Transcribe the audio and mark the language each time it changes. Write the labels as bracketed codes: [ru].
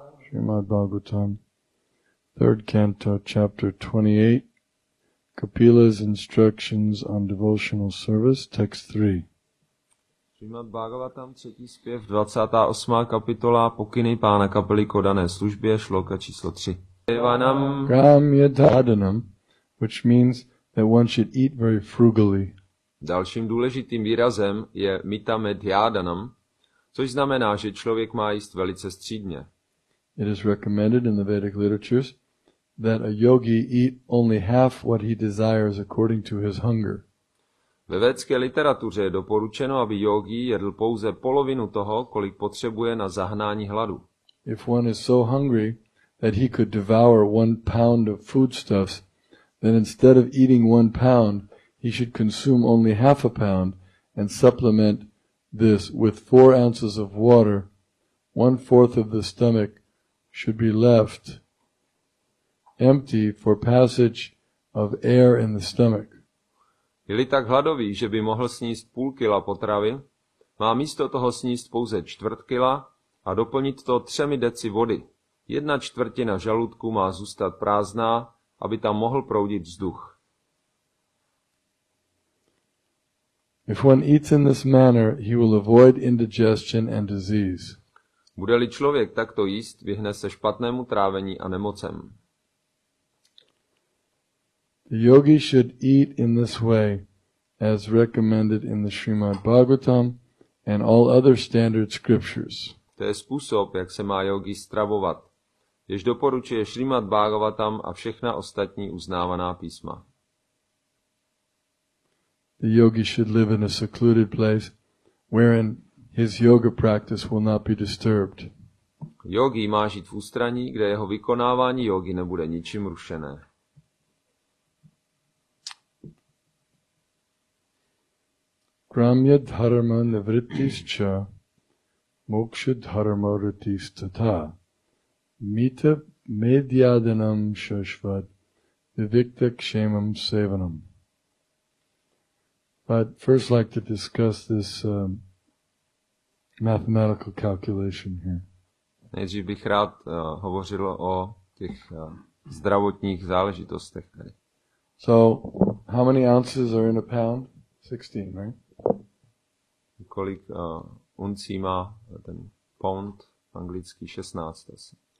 [en] Srimad Bhagavatam, 3rd Canto, Chapter 28, Kapila's Instructions on Devotional Service, Text 3. [cs] Srimad Bhagavatam, 3. zpěv, 28. kapitola, pokyny pána kapely k oddané službě, šloka číslo 3. [en] Gramya dhadanam, which means that one should eat very frugally. [cs] Dalším důležitým výrazem je mita medhyadanam, což znamená, že člověk má jíst velice střídmě. [en] It is recommended in the Vedic literatures that a yogi eat only half what he desires according to his hunger. [cs] Ve védské literatuře je doporučeno, aby yogi jedl pouze polovinu toho, kolik potřebuje na zahnání hladu. [en] If one is so hungry that he could devour 1 pound of foodstuffs, then instead of eating 1 pound, he should consume only half a pound and supplement this with 4 ounces of water. 1/4 of the stomach should be left empty for passage of air in the stomach. [cs] Je-li tak hladový, že by mohl sníst půl kila potravy, má místo toho sníst pouze 1/4 kila a doplnit to 3 deci vody. 1/4 žaludku má zůstat prázdná, aby tam mohl proudit vzduch. [en] If one eats in this manner, he will avoid indigestion and disease. [cs] Bude-li člověk takto jíst, vyhne se špatnému trávení a nemocem. [en] The yogi should eat in this way, as recommended in the Srimad Bhagavatam and all other standard scriptures. [cs] To je způsob, jak se má yogi stravovat, jež doporučuje Srimad Bhagavatam a všechna ostatní uznávaná písma. [en] The yogi should live in a secluded place wherein his yoga practice will not be disturbed. [cs] Yogi má žít v ústraní, kde jeho vykonávání jogy nebude ničím rušené. [sa] Gramya dharma nivrittischa moksha dharma rittistata mita medhyadanam shashvat vivikta kshemam sevanam. [en] But first like to discuss this mathematical calculation here. [cs] Nejdřív bych rád hovořil o těch zdravotních záležitostech tady. [en] So, how many ounces are in a pound? 16, right? [cs] Kolik uncí má ten pound, anglický 16 asi.